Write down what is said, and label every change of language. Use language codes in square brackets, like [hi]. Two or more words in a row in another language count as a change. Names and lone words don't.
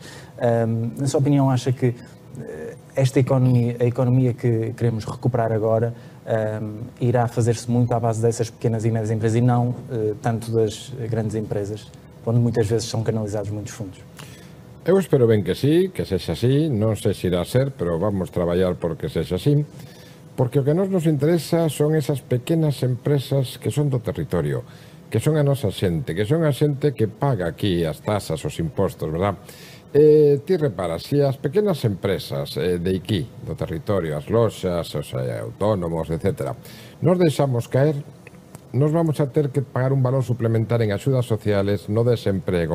[pt] Na sua opinião, acha que esta a economia que queremos recuperar agora irá fazer-se muito à base dessas pequenas e médias empresas e não tanto das grandes empresas, onde muitas vezes são canalizados muitos fundos? [gl] Eu espero ben que sí, que sexa así, non sei se irá a ser, pero vamos traballar porque sexa así, porque o que nos interesa son esas pequenas empresas que son do territorio, que son a nosa xente, que son a xente que paga aquí as tasas, os impostos, verdad? Ti repara, se as pequenas empresas de aquí, do territorio, as loxas, os autónomos, etc., nos deixamos caer, nos vamos a ter que pagar un valor suplementario en axudas sociales no desemprego.